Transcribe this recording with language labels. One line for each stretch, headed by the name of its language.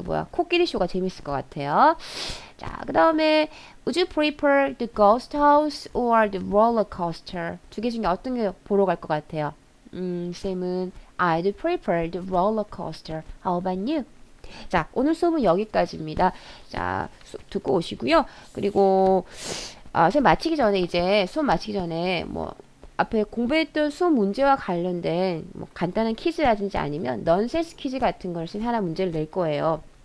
Korean: 코끼리 쇼가 재밌을 것 같아요. 자, 그 다음에
English: Would you prefer the ghost house or the roller coaster?
Korean: 두 개 중에 어떤 게 보러 갈 것 같아요? 쌤은
English: I'd prefer the roller coaster. How about you?
Korean: 자, 오늘 수업은 여기까지입니다. 자, 듣고 오시고요. 그리고 수업 마치기 전에 뭐 앞에 공부했던 수업 문제와 관련된 뭐 간단한 퀴즈라든지 아니면 넌센스 퀴즈 같은 걸 쌤 하나 문제를 낼 거예요.